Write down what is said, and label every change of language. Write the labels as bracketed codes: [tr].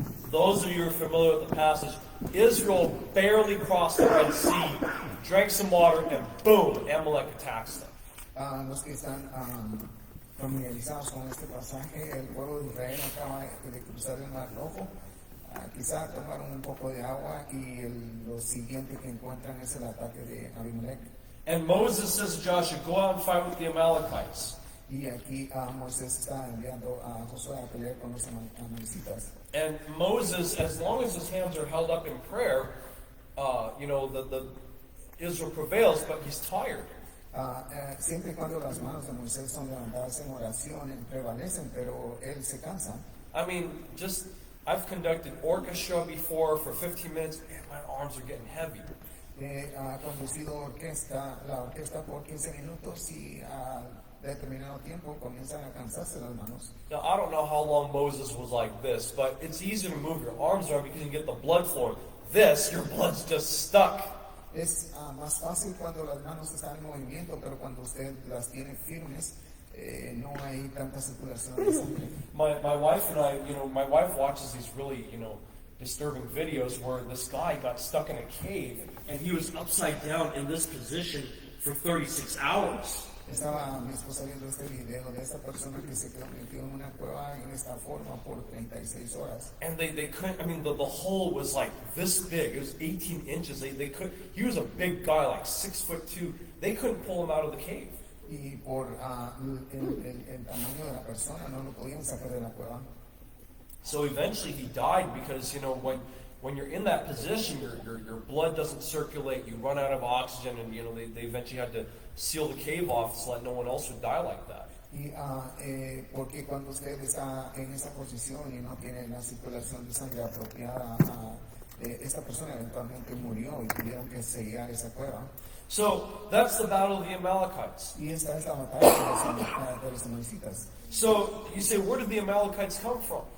[en] Those of you who are familiar with the passage, Israel barely crossed the Red Sea, drank some water, and boom, Amalek attacks them. [es] Los que están familiarizados con este pasaje, el pueblo de Israel acaba de cruzar el Mar Rojo. Quizá tomaron un poco de agua y lo siguiente que encuentran es el ataque de Abimelech. [en] And Moses says to Joshua, go out and fight with the Amalekites. [es] Y aquí Moisés está enviando a Josué a pelear con los amalecitas. [en] And Moses, as long as his hands are held up in prayer, you know, the Israel prevails, but he's tired. [es] Siempre y cuando las manos de Moisés son levantadas en oración, prevalecen, pero él se cansa. [en] I mean, I've conducted orchestra before for 15 minutes, and my arms are getting heavy. [es] Ha conducido la orquesta por 15 minutos y a determinado tiempo comienzan a cansarse las manos. [en] Now, I don't know how long Moses was like this, but it's easier to move your arms around because you get the blood flowing. Your blood's just stuck. [es] Es más fácil cuando las manos están en movimiento, pero cuando usted las tiene firmes, no hay tanta circulación de sangre. [en] My wife and I, you know, my wife watches these really, you know, disturbing videos where this guy got stuck in a cave and he was upside down in this position for 36 hours. [es] Estaba mi esposa viendo este video de esta persona que se quedó metido en una cueva en esta forma por 36 horas. [en] And they couldn't, I mean, the hole was like this big. It was 18 inches. They couldn't, he was a big guy, like 6'2". They couldn't pull him out of the cave. [es] Y por el tamaño de la persona no lo podían sacar de la cueva. [en] So eventually he died because, you know, when you're in that position, your blood doesn't circulate, you run out of oxygen, and, you know, they eventually had to seal the cave off so that no one else would die like that. [es] Y porque cuando usted está en esa posición y no tiene la circulación de sangre apropiada, esta persona eventualmente murió y tuvieron que sellar esa cueva. [en] So that's the battle of the Amalekites. [es] Y esta es la batalla de los amalecitas. [en] So you say, where did the Amalekites come from?